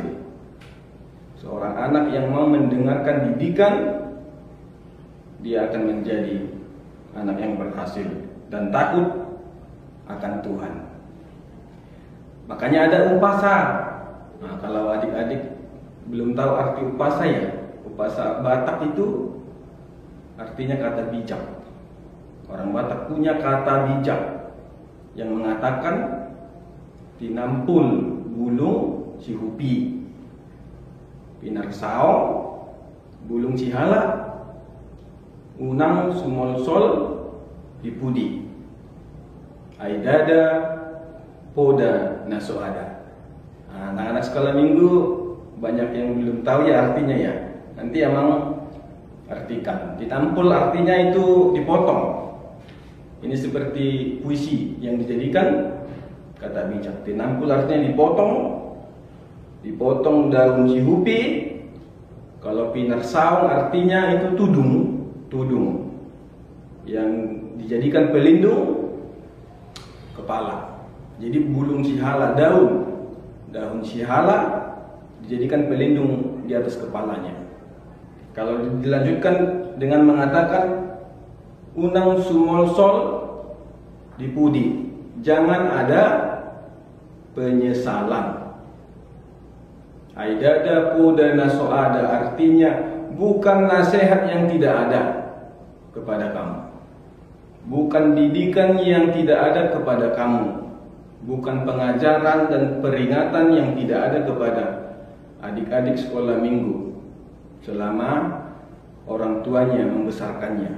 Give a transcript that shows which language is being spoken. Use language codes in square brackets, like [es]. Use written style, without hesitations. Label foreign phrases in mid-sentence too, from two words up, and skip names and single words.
[id] Seorang anak yang mau mendengarkan didikan, dia akan menjadi anak yang berhasil dan takut akan Tuhan. Makanya ada upasa. Nah, kalau adik-adik belum tahu arti upasa ya, upasa Batak itu artinya kata bijak. Orang Batak punya kata bijak yang mengatakan [bbc] tinampul bulung cihupi, pinarsao bulung cihala, unang sumolsol dipudi, aidada poda nasoada. [id] Nah, anak-anak sekolah minggu banyak yang belum tahu ya artinya ya. Nanti emang artikan. Ditampul artinya itu dipotong. Ini seperti puisi yang dijadikan kata bijak. Dinampul artinya dipotong. Dipotong daun cihupi. Kalau pinarsaung artinya itu tudung. yang dijadikan pelindung kepala. Jadi [bbc] bulung sihala, [id] daun sihala dijadikan pelindung di atas kepalanya. Kalau dilanjutkan dengan mengatakan [bbc] unang sumolsol dipudi, [id] jangan ada penyesalan. [bbc] Aidada pudana soada, [id] artinya bukan nasihat yang tidak ada kepada kamu, bukan didikan yang tidak ada kepada kamu, bukan pengajaran dan peringatan yang tidak ada kepada adik-adik sekolah minggu selama orang tuanya membesarkannya.